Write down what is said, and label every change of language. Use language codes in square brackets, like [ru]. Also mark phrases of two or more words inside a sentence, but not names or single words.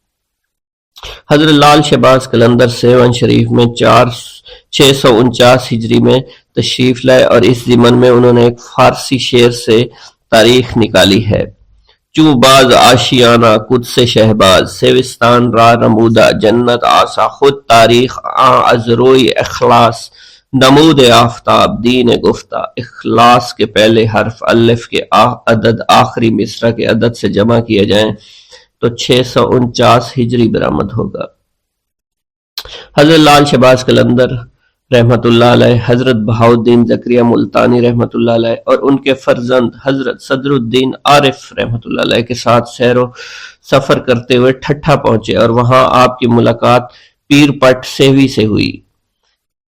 [ur] حضرت لال شہباز قلندر سیون شریف میں 649 ہجری میں تشریف لائے اور اس ضمن میں انہوں نے ایک فارسی شعر سے تاریخ نکالی ہے۔ [fa] چوں باز آشیانہ قدس شہباز، سیوستان را نمودہ جنت آسا، خود تاریخ آن از روی اخلاص، نمود آفتاب دین گفتہ۔ [ur] اخلاص کے پہلے حرف الف کے عدد آخری مصرع کے عدد سے جمع کیے جائیں تو 649 ہجری برآمد ہوگا۔ حضرت لال شہباز قلندر [ar] رحمۃ اللہ علیہ، [ur] حضرت بہاؤالدین زکریا ملتانی [ar] رحمۃ اللہ علیہ [ur] اور ان کے فرزند حضرت صدر الدین عارف [ar] رحمۃ اللہ علیہ [ur] کے ساتھ سیر و سفر کرتے ہوئے ٹھٹھا پہنچے اور وہاں آپ کی ملاقات پیر پٹ سیوی سے ہوئی۔